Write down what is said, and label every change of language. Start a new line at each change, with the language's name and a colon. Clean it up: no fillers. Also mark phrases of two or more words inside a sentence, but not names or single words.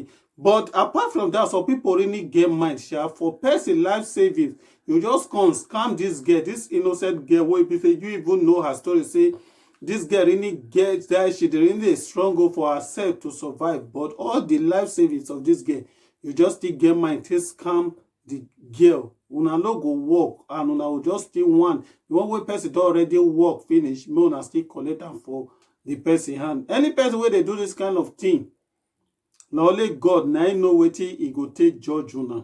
Nigerian Pidgin: But apart from that, some people really get mind share for person life savings. You just come scam this girl, this innocent girl, where before you even know her story, say this girl really gets that she really struggle for herself to survive. But all the life savings of this girl, you just still get mind to scam the girl. Una no go work, and una will just still want the one way person don already work finish, may una still collect am for the person hand. Any person where they do this kind of thing, na only God na him know wetin he go take judge una.